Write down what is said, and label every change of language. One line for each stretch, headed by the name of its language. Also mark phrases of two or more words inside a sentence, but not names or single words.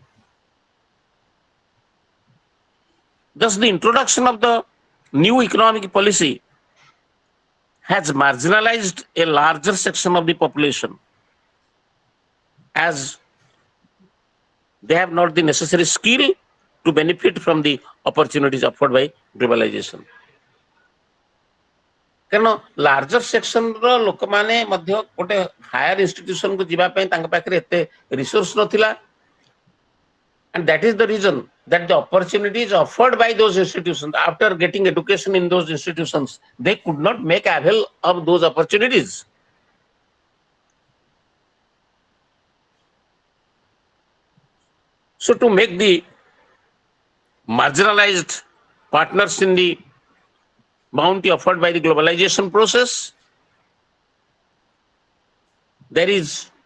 English: Thus, the introduction of the new economic policy has marginalized a larger section of the population, as they have not the necessary skill to benefit from the opportunities offered by globalization.
Odia: କାରଣ
English: larger section
Odia: ଲୋକମାନେ ମଧ୍ୟ ଗୋଟେ
English: higher institution
Odia: ଯିବା ପାଇଁ ତାଙ୍କ ପାଖରେ ଏତେ ରିସୋର୍ସ ନଥିଲା,
English: and that is the reason that the opportunities offered by those institutions after getting education in those institutions, they could not make avail of those opportunities. So to make the marginalized partners in the bounty offered by the globalization process, there is